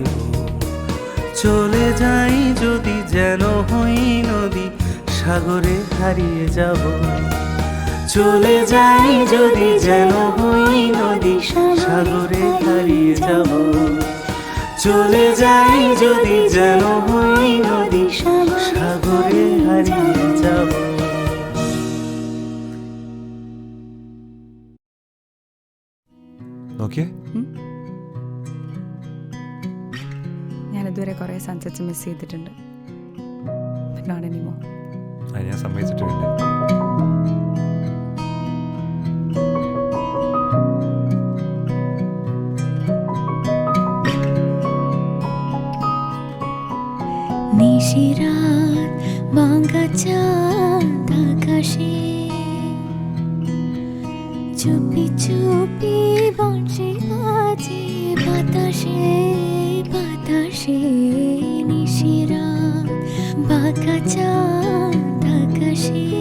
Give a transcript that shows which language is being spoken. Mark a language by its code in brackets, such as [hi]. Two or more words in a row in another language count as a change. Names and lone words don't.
[bn] চলে যাই যদি যেন হই নদী সাগরে হারিয়ে যাব। চলে যাই যদি যেন হই নদী সাগরে হারিয়ে যাব। চলে যাই যদি যেন হই নদী সাগরে হারিয়ে যাব। [ml] ഓക്കെ ഞാനിതുവരെ കുറേ [en] sunsets miss [ml] ചെയ്തിട്ടുണ്ട്. [en] But not anymore. [ml] അത് ഞാൻ സമ്മതിച്ചിട്ടുണ്ട്. [bn] নিশিরাত ভাঙা চাঁদ আকাশে চুপি চুপি বংশী বাজে বাতাসে বাতাসে নিশিরাত ভাঙা চাঁদ আকাশে